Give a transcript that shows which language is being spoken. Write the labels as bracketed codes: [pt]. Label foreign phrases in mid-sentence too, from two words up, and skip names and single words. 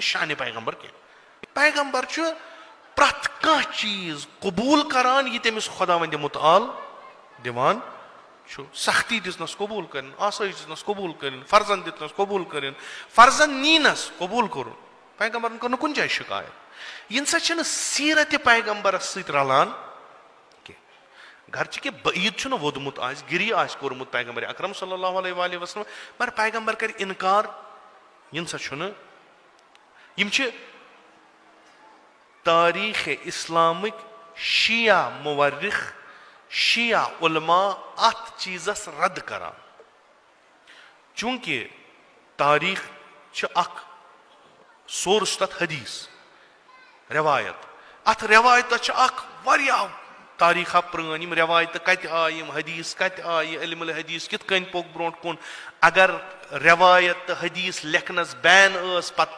[ks] शान पैगम्बर कह पैगम्बर प्रत कह चीज कबूल करान यह तमिस खुदावंद मुताल दिवान सख्ती दिसनस कबूल कर आसाइश दिसनस कबूल कर फर्जन दिसनस कबूल कर फर्जन नीनस कबूल कर पैगम्बर कर कुन जाए शिकायत इन सह सीरत पैगम्बर सत रलान घर कि ईद वोदमुत गिरी कोर्मुत पैगम्बर अकरम [ar] صلى الله عليه وسلم [ks] मगर पैगम्बर कर इनकार इन सह तारीख इस्लामिक शिया मुवर्रिख शिया उलमा अत चीजस रद्द करान चूंकि तारीख अख सोर्स तथ हदीस रवायत अत रवायत अख वारिया तारीख प्रान यम रवायत कत आय हदीस कत आय [ar] علم الحديث [ks] कित कन पोक ब्रोट कुन अगर रवायत हदीस लेखनस बैन पत